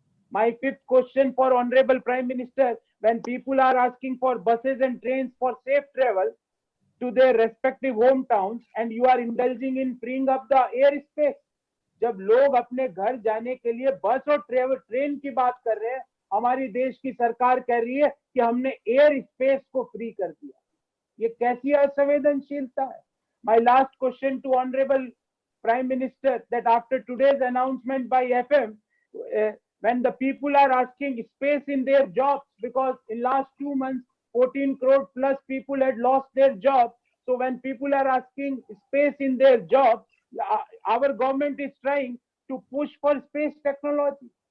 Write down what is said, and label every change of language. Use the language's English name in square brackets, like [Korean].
[English] My fifth question for Honorable Prime Minister: when people are asking for buses and trains for safe travel to their respective hometowns, and you are indulging in freeing up the air space, [Hindi] जब लोग अपने घर जाने के लिए बस और train की बात कर रहे हैं, हमारी देश की सरकार कह रही है कि हमने एयर स्पेस को फ्री कर दिया। ये कैसी असंवेदनशीलता है? [English] My last question to Honorable Prime Minister: that after today's announcement by FM, when the people are asking space in their jobs, because in last 2 months 14 crore plus people had lost their jobs, so when people are asking space in their jobs, our government is trying to push for space technology.